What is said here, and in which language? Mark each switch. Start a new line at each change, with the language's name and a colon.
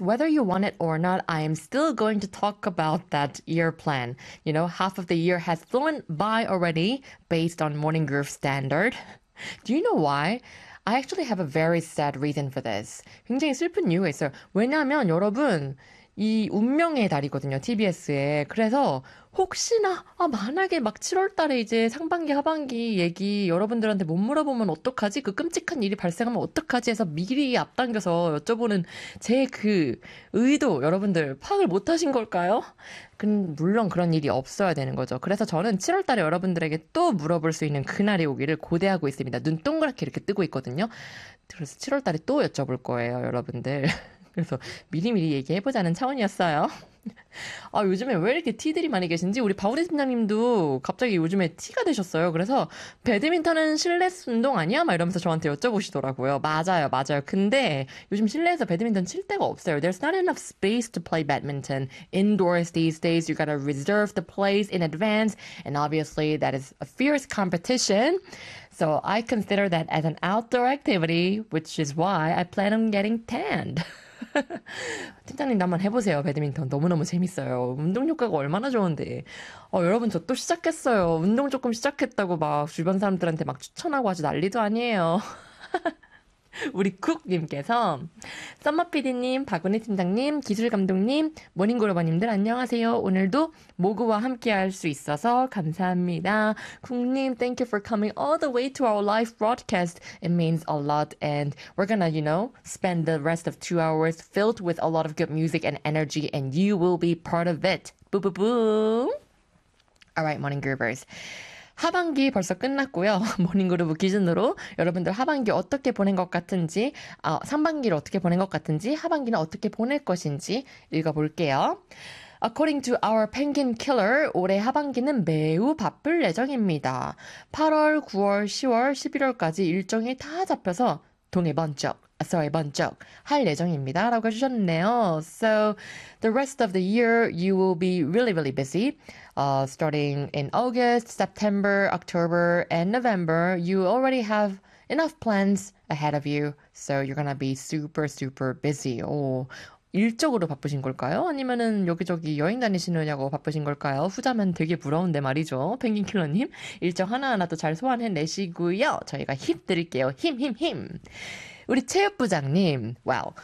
English: Whether you want it or not, I am still going to talk about that year plan. You know, half of the year has flown by already based on Morning Groove standard. Do you know why? I actually have a very sad reason for this.
Korean: 굉장히 슬픈 이유가 있어요. 왜냐하면 여러분, 이 운명의 달이거든요, TBS에. 그래서 혹시나, 만약에 막 7월 달에 이제 상반기, 하반기 얘기 여러분들한테 못 물어보면 어떡하지? 그 끔찍한 일이 발생하면 어떡하지? 해서 미리 앞당겨서 여쭤보는 제그 의도, 여러분들 파악을 못 하신 걸까요? 물론 그런 일이 없어야 되는 거죠. 그래서 저는 7월 달에 여러분들에게 또 물어볼 수 있는 그날이 오기를 고대하고 있습니다. 눈 동그랗게 이렇게 뜨고 있거든요. 그래서 7월 달에 또 여쭤볼 거예요, 여러분들. 그래서 미리미리 얘기해보자는 차원이었어요. 요즘에 왜 이렇게 티들이 많이 계신지, 우리 바우디 팀장님도 갑자기 요즘에 티가 되셨어요. 그래서 배드민턴은 실내 운동 아니야? 막 이러면서 저한테 여쭤보시더라고요. 맞아요, 맞아요. 근데 요즘 실내에서 배드민턴 칠 데가 없어요.
English: There's not enough space to play badminton indoors these days. You gotta reserve the place in advance. And obviously, that is a fierce competition. So I consider that as an outdoor activity, which is why I plan on getting tanned.
Korean: 팀장님도 한번 해보세요. 배드민턴 너무너무 재밌어요. 운동 효과가 얼마나 좋은데. 여러분 저또 시작했어요. 운동 조금 시작했다고 막 주변 사람들한테 막 추천하고 아주 난리도 아니에요. 우리 쿡님께서 썸머 PD님, 박은혜 팀장님, 기술 감독님, 모닝그루버님들 안녕하세요. 오늘도 모그와 함께할 수 있어서 감사합니다.
English: 쿡님, thank you for coming all the way to our live broadcast. It means a lot, and we're gonna, you know, spend the rest of 2 hours filled with a lot of good music and energy, and you will be part of it. Boo boo boo. All right, morning groovers.
Korean: 하반기 벌써 끝났고요. 모닝그룹 기준으로 여러분들 하반기 어떻게 보낸 것 같은지, 상반기를 어떻게 보낸 것 같은지, 하반기는 어떻게 보낼 것인지 읽어볼게요.
English: According to our penguin killer,
Korean: 올해 하반기는 매우 바쁠 예정입니다. 8월, 9월, 10월, 11월까지 일정이 다 잡혀서 돈이 번쩍,
English: sorry,
Korean: 번쩍 할 예정입니다. 라고 해주셨네요.
English: So, the rest of the year, you will be really, really busy. Starting in August, September, October, and November, you already have enough plans ahead of you. So, you're gonna be super, super busy.
Korean: 오, 일적으로 바쁘신 걸까요? 아니면은 여기저기 여행 다니시느냐고 바쁘신 걸까요? 후자면 되게 부러운데 말이죠. 펭귄 킬러님. 일정 하나하나 또잘 소화해내시고요. 저희가 힘 드릴게요. 힘, 힘, 힘. 우리 체육부장님. 와우.